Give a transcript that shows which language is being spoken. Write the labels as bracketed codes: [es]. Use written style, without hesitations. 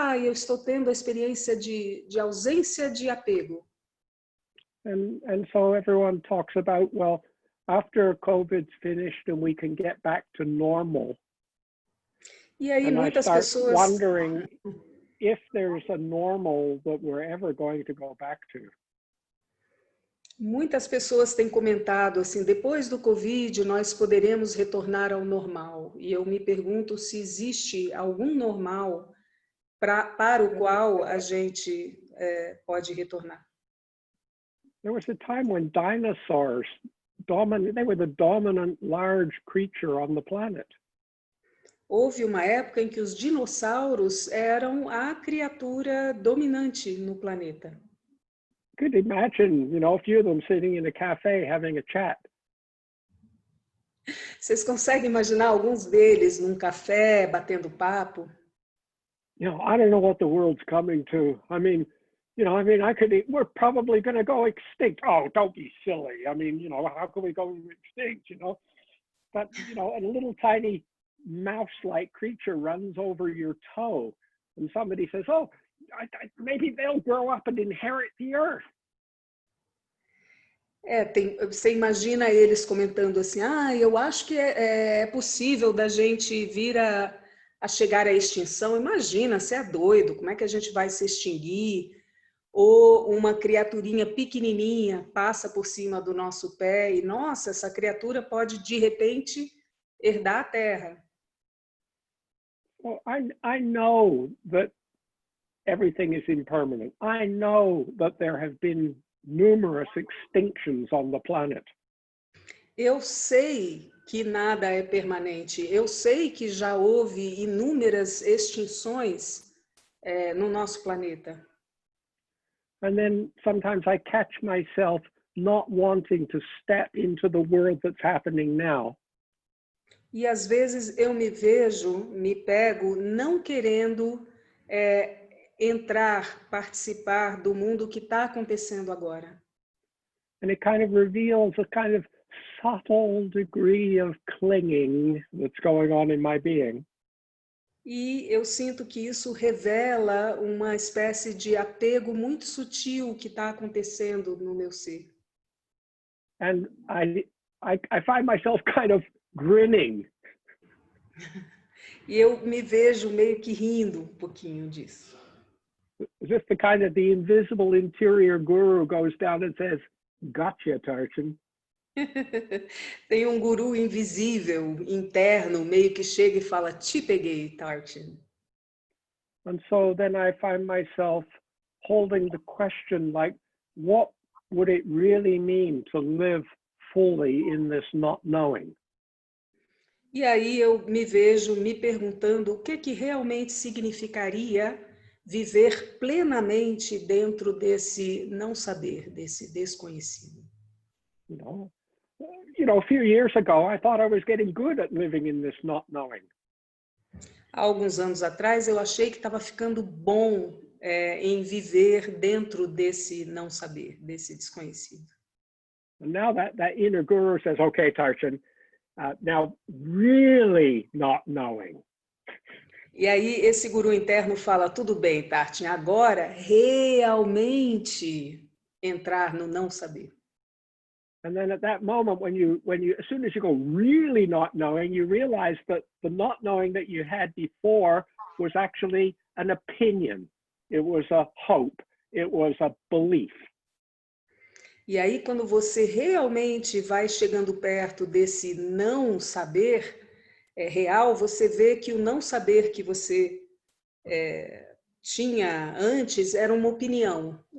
[pt] Eu estou tendo a experiência de ausência de apego. [en] And so everyone talks about, well, after COVID's finished and we can get back to normal. [pt] E aí [en] and [pt] muitas [en] I start [pt] pessoas [en] wondering if there's a normal that we're ever going to go back to. [pt] Muitas pessoas têm comentado assim, depois do Covid nós poderemos retornar ao normal. E eu me pergunto se existe algum normal para o qual a gente pode retornar. [en] There was a time when dinosaurs they were the dominant large creature on the planet. [pt] Houve uma época em que os dinossauros eram a criatura dominante no planeta. [en] Could imagine, you know, a few of them sitting in a cafe having a chat. [pt] Vocês conseguem imaginar alguns deles num café batendo papo? [en] You know, I don't know what the world's coming to. I mean, You know, I mean, we're probably going to go extinct. Oh, don't be silly. I mean, you know, how can we go extinct, you know? But, you know, and a little tiny mouse-like creature runs over your toe and somebody says, oh, maybe they'll grow up and inherit the earth. [pt] Você imagina eles comentando assim, eu acho que é possível da gente vir a chegar à extinção. Imagina, você é doido, como é que a gente vai se extinguir? Ou uma criaturinha pequenininha passa por cima do nosso pé e, nossa, essa criatura pode, de repente, herdar a Terra. [en] Well, I know that everything is impermanent. I know that there have been numerous extinctions on the planet. [pt] Eu sei que nada é permanente. Eu sei que já houve inúmeras extinções no nosso planeta. [en] And then sometimes I catch myself not wanting to step into the world that's happening now. [pt] E às vezes eu me pego não querendo entrar, participar do mundo que está acontecendo agora. [en] And it kind of reveals a kind of subtle degree of clinging that's going on in my being. [pt] E eu sinto que isso revela uma espécie de apego muito sutil que está acontecendo no meu ser. [en] And I find myself kind of grinning. [pt] E eu me vejo meio que rindo um pouquinho disso. [en] As if the invisible interior guru goes down and says, "Gotcha, Tarchin." [pt] Tem um guru invisível, interno, meio que chega e fala, te peguei, Tarchin. [en] And so then I find myself holding the question like, what would it really mean to live fully in this not knowing? [pt] E aí eu me vejo me perguntando o que realmente significaria viver plenamente dentro desse não saber, desse desconhecido. [en] You know, a few years ago, I thought I was getting good at living in this not knowing. [pt] Há alguns anos atrás, eu achei que estava ficando bom em viver dentro desse não saber, desse desconhecido. [en] And now that inner guru says, okay, Tarchin, now really not knowing. [pt] E aí esse guru interno fala, tudo bem, Tarchin, agora realmente entrar no não saber. [en] And then at that moment, when you, as soon as you go really not knowing, you realize that the not knowing that you had before was actually an opinion. It was a hope. It was a belief. [pt] E aí, quando você realmente vai chegando perto desse não saber real, você vê que o não saber que você tinha antes era uma opinião.